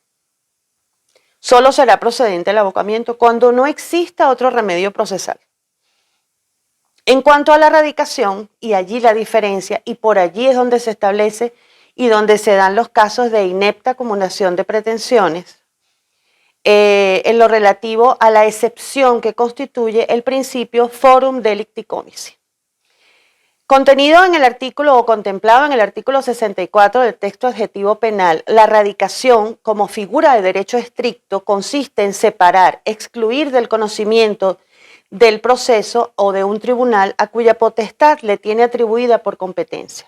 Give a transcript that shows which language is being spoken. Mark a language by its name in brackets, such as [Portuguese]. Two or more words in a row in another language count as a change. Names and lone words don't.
[Spanish] Solo será procedente el abocamiento cuando no exista otro remedio procesal. En cuanto a la radicación, y allí la diferencia, y por allí es donde se establece y donde se dan los casos de inepta acumulación de pretensiones, en lo relativo a la excepción que constituye el principio [Latin] forum delicti comici. [Spanish] Contenido en el artículo o contemplado en el artículo 64 del texto adjetivo penal, la radicación como figura de derecho estricto consiste en separar, excluir del conocimiento del proceso o de un tribunal a cuya potestad le tiene atribuida por competencia.